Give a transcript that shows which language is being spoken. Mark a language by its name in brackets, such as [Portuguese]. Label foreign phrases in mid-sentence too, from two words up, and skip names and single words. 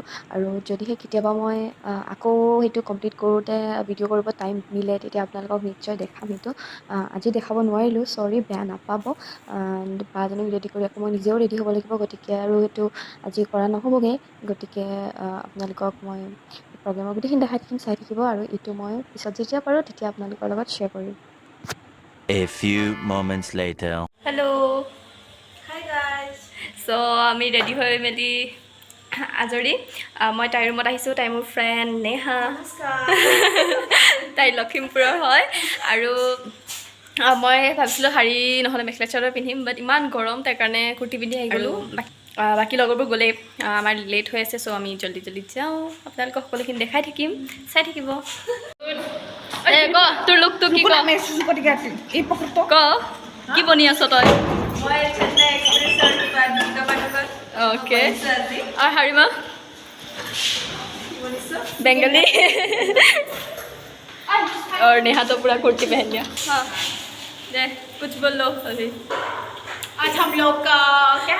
[Assamese] আৰু যদিহে কেতিয়াবা মই আকৌ সেইটো কমপ্লিট কৰোঁতে ভিডিঅ' কৰিব টাইম মিলে তেতিয়া আপোনালোকক নিশ্চয় দেখাম সেইটো। আজি দেখাব নোৱাৰিলোঁ, চৰি, বেয়া নাপাব। বাজনীক ৰেডি কৰি আকৌ মই নিজেও ৰেডি হ'ব লাগিব, গতিকে আৰু সেইটো আজি কৰা নহ'বগৈ। গতিকে আপোনালোকক মই প্ৰগ্ৰেমৰ গোটেইখিনি দেখাই থাকিম, চাই থাকিব। আৰু এইটো মই পিছত যেতিয়া পাৰোঁ তেতিয়া আপোনালোকৰ লগত শ্বেয়াৰ কৰিম। [English] A few moments later. Hello, hi guys. [Assamese] চ' আমি ৰেডি হৈ মেলি আজৰি। মই তাইৰ ৰুমত আহিছোঁ, তাই মোৰ ফ্ৰেণ্ড নেহা। তাই লখিমপুৰৰ হয়। আৰু মই ভাবিছিলোঁ শাৰী নহ'লে মেখেলা চাদৰ পিন্ধিম, বাট ইমান গৰম, তাৰ কাৰণে কুৰ্তি পিন্ধি আহি গ'লোঁ। বাকী লগৰবোৰ গ'লেই, আমাৰ লেট হৈ আছে, চ' আমি [Hindi] जल्दी जल्दी [Assamese] যাওঁ। আপোনালোকক সকলোখিনি দেখাই থাকিম, চাই থাকিব। ক তোৰ লুকটো কি ক কি বনি আছ তই? [Hindi] ओके और हरिमा बंगाली और नेहा तो पूरा कुर्ती पहन लिया। हाँ दे कुछ बोल लो अभी। आज हम लोग का क्या